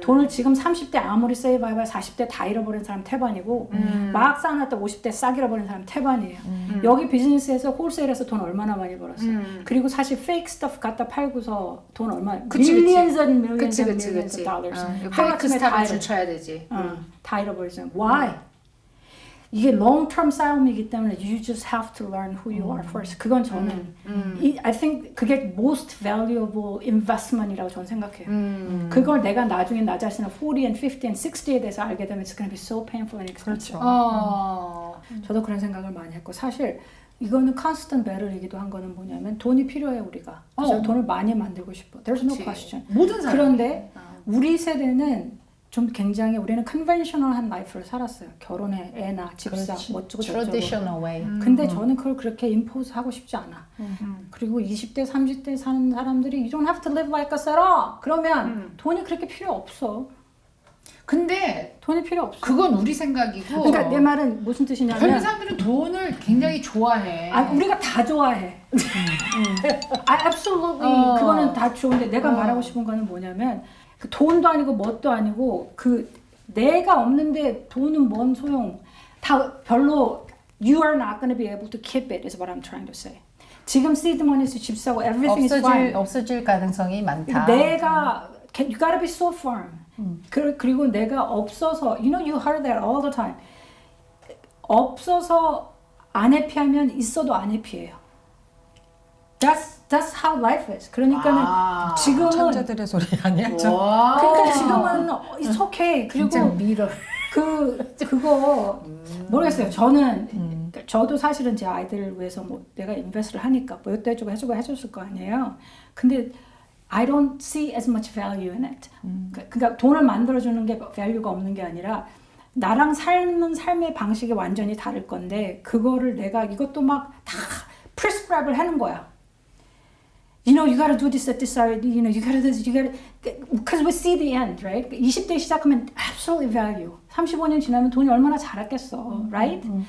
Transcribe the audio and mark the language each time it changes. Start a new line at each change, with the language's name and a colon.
Korean: 돈을 지금 30대 아무리 세이브해봐야 40대 다 잃어버린 사람 태반이고 막 쌓아놨다 50대 싹 잃어버린 사람 태반이에요. 여기 비즈니스에서 홀세일에서 돈 얼마나 많이 벌었어. 그리고 사실 페이크 스타프 갖다 팔고서 돈 얼마
English: millions and millions and millions of dollars.
Korean: 페이크 스타를 줄쳐야 되지. 다 잃어버리잖아.
English: Why?
Korean: 이게
English: long term
Korean: 싸움이기 때문에
English: you just have to learn who you are first.
Korean: 그건 저는
English: I think
Korean: 그게
English: most valuable investment
Korean: 이라고 저는 생각해요. 그걸 내가 나중에 나 자신을 40 and 50 and 60에 대해서 알게 되면
English: it's gonna be so painful and expensive.
Korean: 저도 그런 생각을 많이 했고 사실 이거는
English: constant battle
Korean: 이기도 한 거는 뭐냐면 돈이 필요해 우리가. 그래서 돈을 많이 만들고 싶어.
English: There's no question.
Korean: 모든 사람. 그런데 우리 세대는 좀 굉장히 우리는 컨벤셔널한 라이프를 살았어요. 결혼해, 애나, 집사, 어쩌고 저쩌고.
English: Traditional way.
Korean: 근데 저는 그걸 그렇게 임포즈 하고 싶지 않아. 그리고 20대, 30대 사는 사람들이
English: You don't have to live like us at all.
Korean: 그러면 돈이 그렇게 필요 없어. 근데 돈이 필요 없어. 그건 우리 생각이고. 그러니까 내 말은 무슨 뜻이냐면 젊은 사람들은 돈을 굉장히 좋아해. 우리가 다 좋아해.
English: absolutely.
Korean: 그거는 다 좋은데 내가 말하고 싶은 거는 뭐냐면 그 돈도 아니고 뭣도 아니고 그 내가 없는데 돈은 뭔 소용. 다 별로
English: You are not going to be able to keep it is what I'm trying to say.
Korean: 지금 seed money에서 집 사고
English: everything is fine.
Korean: 없어질 가능성이 많다. 내가
English: you gotta be so firm.
Korean: 그리고 내가 없어서
English: you know you heard that all the time.
Korean: 없어서 안 해피하면 있어도 안 해피해요.
English: That's how life is.
Korean: 그러니까는 지금은 천재들의 소리 아니야? 그러니까 지금은
English: it's okay.
Korean: 그리고 밀어. 그거 모르겠어요. 저도 사실은 제 아이들을 위해서 뭐 내가 인베스트를 하니까 뭐 이것도 해주고 해줬을 거 아니에요. 근데
English: I don't see as much value in it.
Korean: 그러니까 돈을 만들어주는 게 value가 없는 게 아니라 나랑 삶은 삶의 방식이 완전히 다를 건데 그거를 내가 이것도 막 다 prescribe를 하는 거야.
English: You know, you gotta do this at this hour. You know, you gotta do this. You gotta because we see the end, right?
Korean: 20대 시작하면
English: absolutely value.
Korean: 35년 지나면 돈이 얼마나 자랐겠어,
English: right?